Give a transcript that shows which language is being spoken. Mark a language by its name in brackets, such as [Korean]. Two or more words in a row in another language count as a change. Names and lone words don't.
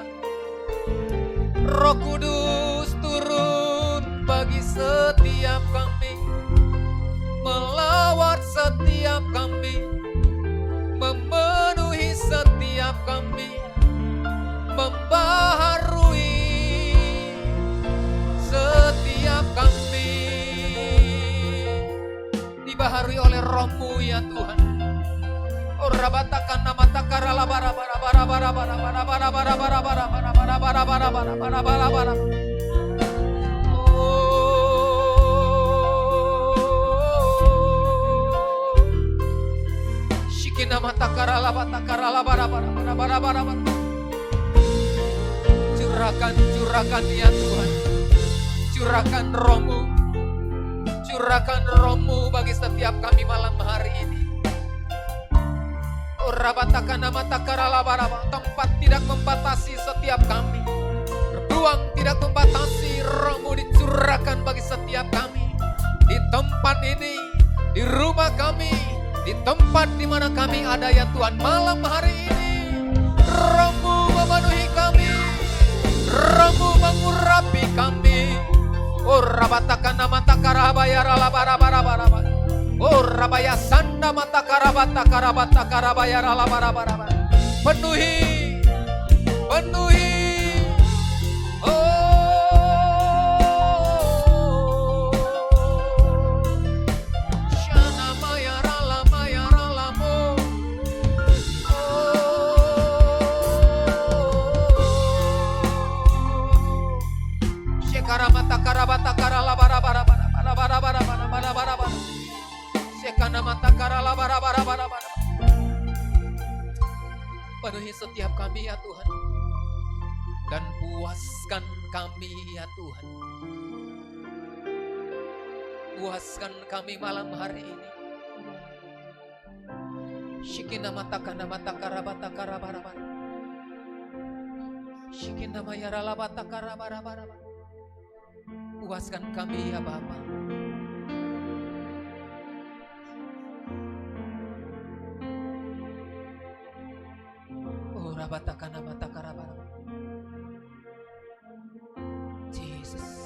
[Indonesian] Roh Kudus turun bagi setiap kami, melawat setiap kami, memenuhi setiap kami, membaharui setiap kami. Dibaharui oleh Roh-Mu ya Tuhan. Oh rabatakan nama takara la bara bara bara bara bara bara bara bara bara bara bara bara bara bara bara bara bara. Shikina mata takara la bara bara bara bara bara bara. Curahkan ya Tuhan. Curahkan Roh-Mu. Curahkan Roh-Mu bagi setiap kami malam hari ini. Tempat tidak membatasi setiap kami. Ruang tidak membatasi. Roh-Mu dicurahkan bagi setiap kami. Di tempat ini, di rumah kami, di tempat di mana kami ada ya Tuhan. Malam hari ini Roh-Mu memenuhi kami. Roh-Mu mengurapi kami. Oh rabatakan nama takarabaya ralabarabarabaraba. Oh rabaya sanda mata karabata karabata karabaya ralabarabarabar. Penuhi. Oh Shana maya ralamo. Shekaramata karabata karalabarabarabarabarabarabarabarabarabar. Penuhi setiap kami ya Tuhan, dan puaskan kami ya Tuhan. Puaskan kami malam hari ini. Shikina mata karabata karabarabar. Shikina mayaralabata karabarabar. Puaskan kami ya Bapa. Jesus.